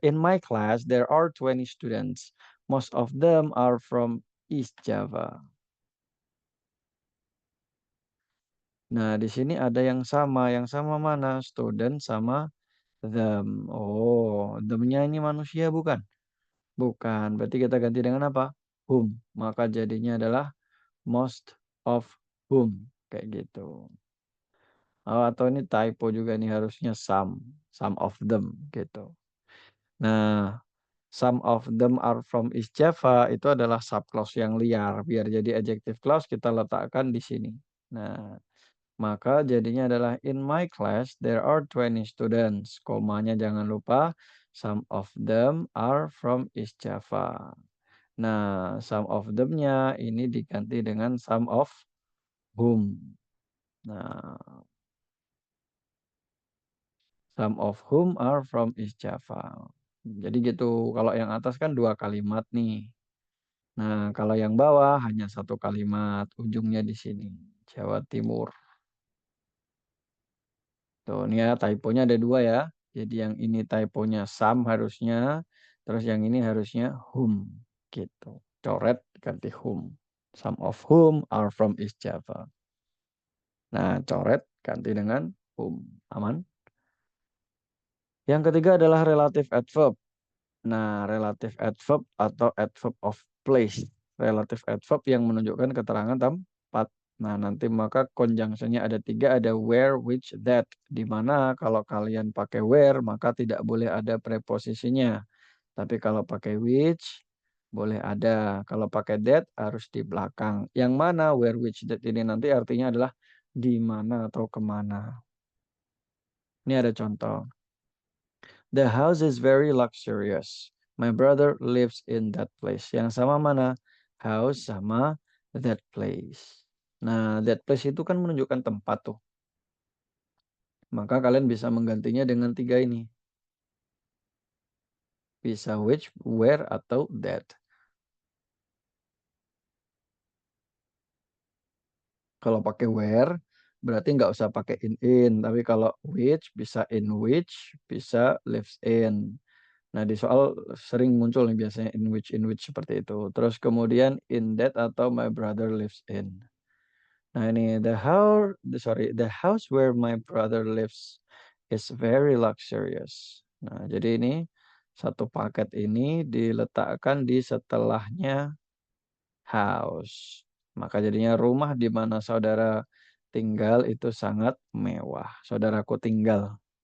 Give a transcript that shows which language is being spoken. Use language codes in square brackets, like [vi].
[en] In my class, there are 20 students. Most of them are from East Java. [id] Nah, di sini ada yang sama. Yang sama mana? Student sama them. Oh, them-nya ini manusia bukan? Bukan, berarti kita ganti dengan apa? Whom. Maka jadinya adalah most of whom. Kayak gitu. Oh, atau ini typo juga nih harusnya some of them gitu. [en] Nah, some of them are from East Java [id] itu adalah subclause yang liar. Biar jadi adjective clause kita letakkan di sini. Nah, maka jadinya adalah [en] in my class there are 20 students. [id] Komanya jangan lupa [en] some of them are from East Java. [id] Nah, some of them-nya ini diganti dengan some of whom. [en] Nah, some of whom are from East Java. [id] Jadi gitu, kalau yang atas kan dua kalimat nih. Nah, kalau yang bawah hanya satu kalimat, ujungnya di sini, Jawa Timur. Tuh, ini ya typonya ada dua ya. Jadi yang ini typonya some harusnya, terus yang ini harusnya whom, gitu. Coret ganti whom. [en] Some of whom are from East Java. [id] Nah, coret ganti dengan whom. Aman? Yang ketiga adalah relative adverb. Nah, relative adverb atau adverb of place. Relative adverb yang menunjukkan keterangan tempat. Nah, nanti maka conjunction-nya ada tiga, ada where, which, that. Di mana kalau kalian pakai where, maka tidak boleh ada preposisinya. Tapi kalau pakai which, boleh ada. Kalau pakai that, harus di belakang. Yang mana where, which, that ini nanti artinya adalah di mana atau kemana. Ini ada contoh. [en] The house is very luxurious. My brother lives in that place. [id] Yang sama mana? House sama that place. Nah, that place itu kan menunjukkan tempat tuh. Maka kalian bisa menggantinya dengan tiga ini. Bisa which, where, atau that. Kalau pakai where, berarti nggak usah pakai in. Tapi kalau which, bisa in which, bisa lives in. Nah, di soal sering muncul nih biasanya in which seperti itu. Terus kemudian in that atau [en] my brother lives in. [id] Nah, ini [en] the house where my brother lives is very luxurious. [id] Nah, jadi ini satu paket ini diletakkan di setelahnya house. Maka jadinya rumah di mana saudara tinggal itu sangat mewah. Saudaraku tinggal.